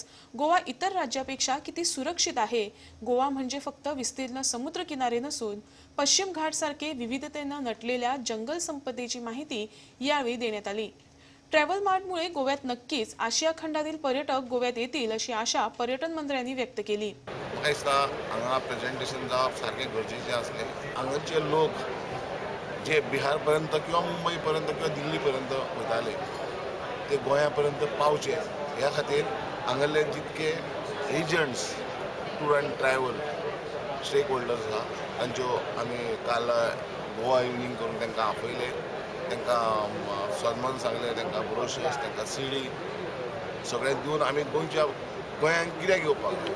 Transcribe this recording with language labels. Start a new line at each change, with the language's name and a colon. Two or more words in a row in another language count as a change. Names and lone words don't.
Marathi: गोवा इतर राज्यापेक्षा किती सुरक्षित आहे, गोवा म्हणजे फक्त विस्तीर्ण समुद्रकिनारे नसून पश्चिम घाटसारखे विविधतेने नटलेल्या जंगल संपदेची माहिती यावेळी देण्यात आली. ट्रॅव्हल मार्टमुळे गोव्यात नक्कीच आशिया खंडातील पर्यटक गोव्यात येतील अशी आशा पर्यटन मंत्र्यांनी व्यक्त केली.
Konkani: हांगा प्रेझेंटेशन जावप सारखे गरजेचे असले. हांगाचे लोक जे बिहार पर्यंत किंवा मुंबई पर्यंत किंवा दिल्ली पर्यंत वताले ते गोंयापर्यंत पावचे ह्या खातीर हांगाले जितके एजंट्स
English: tour and travel stakeholders
Konkani: आहा तांच्यो आमी काल गोवा इवनिंग करून तांकां आपयले, तांकां सन्मान सांगले, तांकां ब्रोशर्स, तांकां सीडी सगळें दिवन आमी गोंयच्या गोंयांत कित्याक येवपाक जाय.